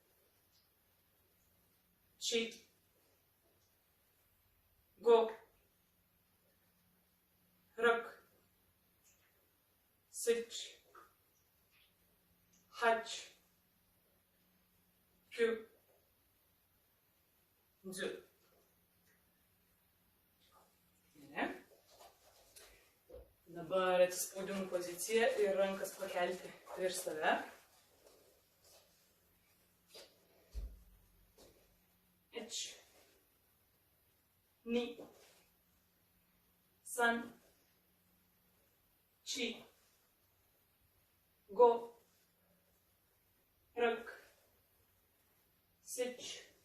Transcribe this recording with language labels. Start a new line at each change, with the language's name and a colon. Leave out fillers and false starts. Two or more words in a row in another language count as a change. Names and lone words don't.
Japanese: Či. Go. Rak. Sič. Hač. Q. Dzu.
Lithuanian: Dabar atsispaudimų pozicija ir rankas pakelti prieš save.
Japanese: Ič. Ni. San. Či. Go. Rak. Sič.